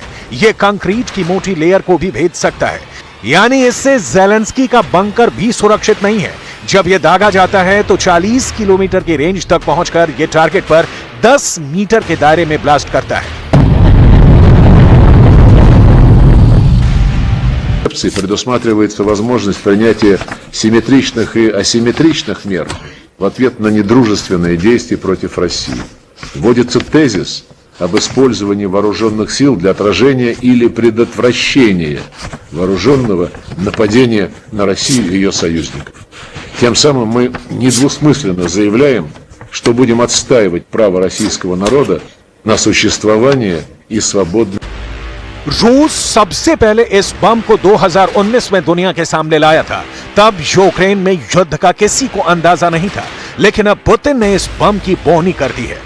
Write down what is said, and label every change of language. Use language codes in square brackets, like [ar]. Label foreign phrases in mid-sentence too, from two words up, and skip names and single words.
[hi] यह कंक्रीट की मोटी लेयर को भी भेद सकता है, यानी इससे ज़ेलेंस्की का बंकर भी सुरक्षित नहीं है। जब यह दागा जाता है तो 40 किलोमीटर की रेंज तक पहुंचकर यह टारगेट पर 10 मीटर के दायरे में ब्लास्ट करता है। [ru] концепции предусматривается возможность принятия симметричных и асимметричных мер в ответ на недружественные действия против России. Вводится тезис об использовании вооруженных сил для отражения или предотвращения вооруженного нападения на Россию и ее союзников. Тем самым мы недвусмысленно заявляем, что будем отстаивать право российского народа на существование и свободное. [hi] रूस सबसे पहले इस बम को 2019 में दुनिया के सामने लाया था। तब यूक्रेन में युद्ध का किसी को अंदाजा नहीं था, लेकिन अब पुतिन ने इस बम की बोहनी कर दी है।